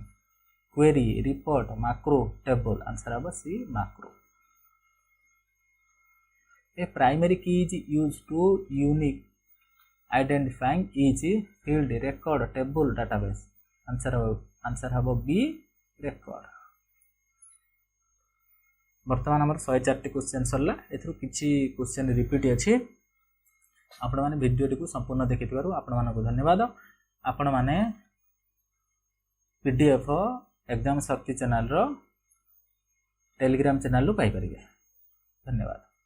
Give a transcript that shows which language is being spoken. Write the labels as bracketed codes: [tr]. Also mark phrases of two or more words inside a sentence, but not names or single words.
[en] Query, report, macro, table. Answer habo C. Macro. A primary key is used to unique identifying each field, record, table, database. Answer habo B. Record. [or] ବର୍ତ୍ତମାନ ଆମର 104 କ୍ୱେଶ୍ଚନ ସରିଲା ଏଥିରୁ କିଛି କ୍ୱେଶ୍ଚନ ରିପିଟ ଅଛି ଆପଣ ମାନେ ଭିଡିଓ କୁ ସମ୍ପୂର୍ଣ୍ଣ ଦେଖିଥିବାରୁ ଆପଣ ମାନଙ୍କୁ ଧନ୍ୟବାଦ ଆପଣ ମାନେ ପିଡିଏଫ ଏକ୍ଜାମ ଶକ୍ତି ଚ୍ୟାନେଲ ର ଟେଲିଗ୍ରାମ ଚ୍ୟାନେଲ ରୁ ପାଇ ପାରିବେ ଧନ୍ୟବାଦ।